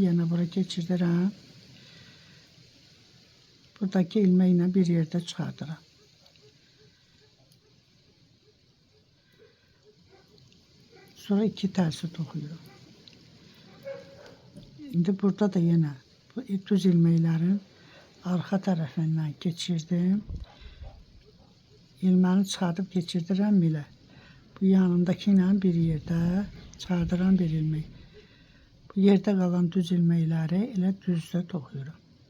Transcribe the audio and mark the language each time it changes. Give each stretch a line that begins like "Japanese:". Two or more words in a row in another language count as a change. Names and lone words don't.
Turkish: Yine buraya geçirdirəm. Buradaki ilmekle bir yerde çıkartıram.
Azerbaijani: Sonra 2 tersi toxuyuram.
Turkish: Şimdi burada da yine bu düz ilmeklerin arka tarafından geçirdim.
Azerbaijani: İlməni çıxardıb keçirdirəm belə. Bu yanındakı ilə bir yerdə çıxardıram bir ilmək. Bu yerdə qalan düz ilməkləri elə düzdə toxuyuram.